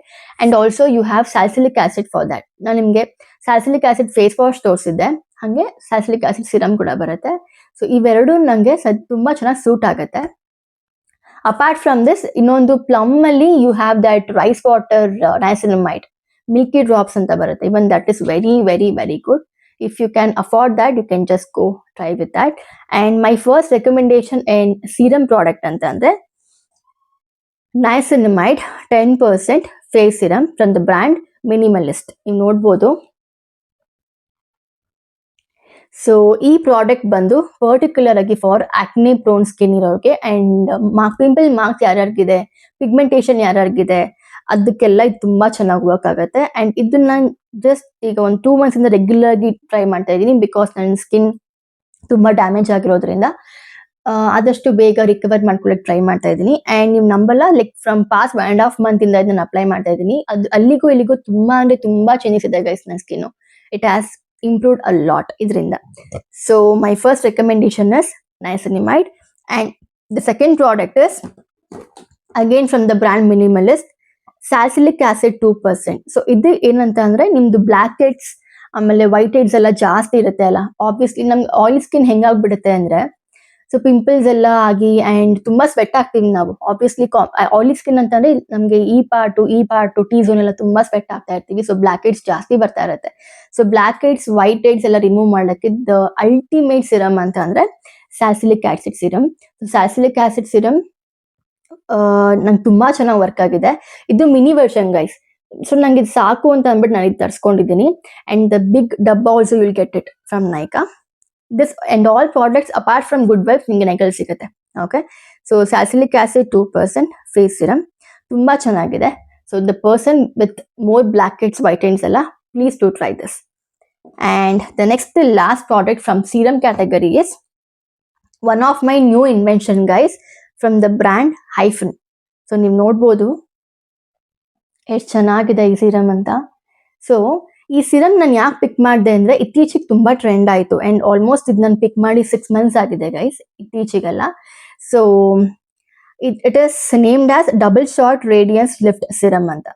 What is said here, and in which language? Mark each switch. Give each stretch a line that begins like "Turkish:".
English: And also you have salicylic acid for that.
Kannada: ನಾನು ನಿಮಗೆ salicylic acid face wash ತೋರಿಸಿದ್ದೆ, ಹಾಗೆ salicylic acid serum ಕೂಡ ಬರುತ್ತೆ. ಸೊ ಇವೆರಡು ನನಗೆ ತುಂಬ ಚೆನ್ನಾಗಿ ಸೂಟ್ ಆಗುತ್ತೆ. ಅಪಾರ್ಟ್ ಫ್ರಮ್ ದಿಸ್, ಇನ್ನೊಂದು ಪ್ಲಮ್ಮಲ್ಲಿ you have that rice water ನಯಾಸಿನಮೈಡ್ Milky drops ಅಂತ ಬರುತ್ತೆ.
English: Even that is very very very good. if you can afford that, you can just go try with that. And my first recommendation in serum product ಅಂತಂದ್ರೆ niacinamide 10% face serum from the brand Minimalist.
Kannada: ನೀವು ನೋಡ್ಬೋದು. So ಈ product ಬಂದು particular ಆಗಿ for ಆಕ್ನೆ prone skin ಇರೋರಿಗೆ and pimple marks ಯಾರ್ಯಾರಿಗಿದೆ, pigmentation ಯಾರ್ಯಾರಿಗಿದೆ, ಅದಕ್ಕೆಲ್ಲ ಇದು ತುಂಬಾ ಚೆನ್ನಾಗಿ ವರ್ಕ್ ಆಗುತ್ತೆ. ಅಂಡ್ ಇದನ್ನ ನಾನು ಜಸ್ಟ್ ಈಗ ಒಂದು 2 months ಇಂದ ರೆಗ್ಯುಲರ್ ಆಗಿ ಟ್ರೈ ಮಾಡ್ತಾ ಇದ್ದೀನಿ, ಬಿಕಾಸ್ ನನ್ನ ಸ್ಕಿನ್ ತುಂಬಾ ಡ್ಯಾಮೇಜ್ ಆಗಿರೋದ್ರಿಂದ ಆದಷ್ಟು ಬೇಗ ರಿಕವರ್ ಮಾಡ್ಕೊಳ್ಳೋಕೆ ಟ್ರೈ ಮಾಡ್ತಾ ಇದ್ದೀನಿ. ಅಂಡ್ ನೀವು ನಂಬಲ್ಲ, ಲೈಕ್ ಫ್ರಮ್ ಪಾಸ್ಟ್ 1.5 month ಇಂದ ಇದನ್ನ ಅಪ್ಲೈ ಮಾಡ್ತಾ ಇದ್ದೀನಿ. ಅದು ಅಲ್ಲಿಗೂ ಇಲ್ಲಿಗೂ ತುಂಬಾ ಅಂದ್ರೆ ತುಂಬಾ ಚೇಂಜಸ್ ಇದೆ ಗೈಸ್. ನನ್ನ skin
English: it has improved a lot
Kannada: idrinda.
English: So my first recommendation is niacinamide, and the second product is again from the brand Minimalist, salicylic acid 2%.
Kannada: So idu enanta andre nimdu black heads amale white heads ella ಜಾಸ್ತಿ ಇರುತ್ತೆ ಅಲ್ಲ, obviously ನಮ್ಗೆ oil skin ಹೆಂಗಾಗ್ಬಿಡುತ್ತೆ ಅಂದ್ರೆ, so pimples ಎಲ್ಲ ಆಗಿ and ತುಂಬಾ sweat ಆಗ್ತೀವಿ ನಾವು. ಆಬ್ವಿಯಸ್ಲಿ ಆಯಿಲಿ ಸ್ಕಿನ್ ಅಂತಂದ್ರೆ ನಮ್ಗೆ ಈ ಪಾರ್ಟು ಟಿ ಝೋನ್ ಎಲ್ಲ ತುಂಬಾ ಸ್ವೆಟ್ ಆಗ್ತಾ ಇರ್ತೀವಿ. ಸೊ ಬ್ಲಾಕ್ ಹೆಡ್ಸ್ ಜಾಸ್ತಿ ಬರ್ತಾ ಇರುತ್ತೆ. So block heads, white heads ಎಲ್ಲ ರಿಮೂವ್ ಮಾಡಕ್ಕೆ ದ ಅಲ್ಟಿಮೇಟ್ ಸಿರಮ್ ಅಂತ ಅಂದ್ರೆ salicylic acid serum. Salicylic acid serum ನಂಗೆ ತುಂಬಾ ಚೆನ್ನಾಗಿ ವರ್ಕ್ ಆಗಿದೆ. ಇದು ಮಿನಿ ವರ್ಷನ್ ಗೈಸ್. ಸೊ ನಂಗೆ ಇದು ಸಾಕು ಅಂತ ಅಂದ್ಬಿಟ್ಟು ನಾನು ಇದು ತರಿಸ್ಕೊಂಡಿದ್ದೀನಿ.
English: And the big ಡಬ್ಬಾ also will get it from Nykaa. This and all products apart from Good Vibes
Kannada: ನಿಮಗೆ ನೈಕಲ್ಲಿ ಸಿಗುತ್ತೆ. Okay, so salicylic acid 2% face serum ತುಂಬಾ ಚೆನ್ನಾಗಿದೆ.
English: So the person with more black heads, white heads ಎಲ್ಲ, please to try this. And the next last product from serum category is one of my new invention guys from the brand Hyphen.
Kannada: So ನೀವು ನೋಡ್ಬೋದು ಎಷ್ಟು ಚೆನ್ನಾಗಿದೆ ಈ serum ಅಂತ. So ಈ serum ನಾನು ಯಾಕೆ ಪಿಕ್ ಮಾಡಿದೆ ಅಂದ್ರೆ, ಇತ್ತೀಚೆಗೆ ತುಂಬಾ ಟ್ರೆಂಡ್ ಆಯಿತು ಅಂಡ್ ಆಲ್ಮೋಸ್ಟ್ ಇದು ನಾನು ಪಿಕ್ ಮಾಡಿ 6 months ಆಗಿದೆ guys, ಇತ್ತೀಚೆಗೆಲ್ಲ.
English: So it is named as double short radiance lift serum ಅಂತ.